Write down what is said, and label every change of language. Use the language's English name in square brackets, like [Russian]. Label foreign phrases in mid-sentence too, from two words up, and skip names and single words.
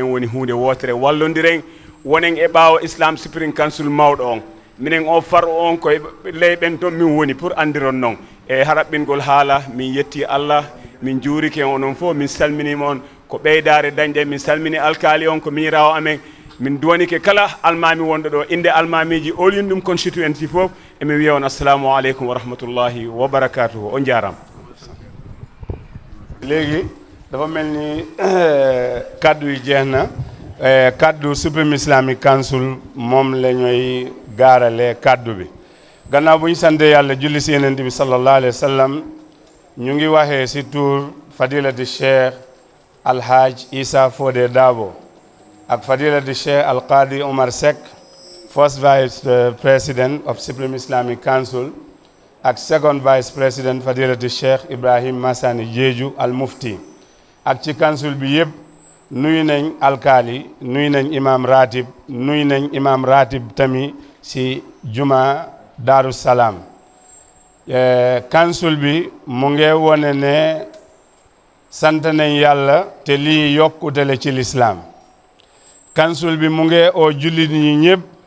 [Fula] woni hunde wotere wallodiren wonen e ɓaawo Islam Supreme Council mawɗo on minen o far on koye leyɓen toon min woni pour andiron noon e haraɓɓingol haala min yetti Allah min juurike onon fof min salminima on ko ɓeydare dañɗe min salmini alkali on ko miirawo amen min duwanike kala almami wonɗo ɗo inde almamiji olyundum constituency fof emin wiya on [Arabic] السلام عليكم ورحمة الله وبركاته [Fula] on jarama [Wolof] léegi dafa mel ni kaddu yi jeex na kaddu Supreme Islamic Council moom la ñooy gaarale kaddu bi gannaaw bu ñu sante yàlla julli si Yonent bi [Arabic] صلى الله عليه وسلم [Wolof] ñu ngi waxee si tur fadilati Cheikh Alhaj Isa Fodé Dabo ak fadilati Cheikh Alqadi Omar Seck [English] first vice president of Supreme Islamic Council [Wolof] ak [English] second vice president [Wolof] fadilati Cheikh Ibrahim Massani Jeeju al Mufti ak ci council bi yëpp nuyu nañ alkaali nuyu nañ imam ratib nuyu nañ imam ratib tamit si juma Daaru Salaam council bi mu ngi wone ne sant nañ yàlla te lii yokkute la ci lislaam council bi mu ngi oo jullit ñi ñëpp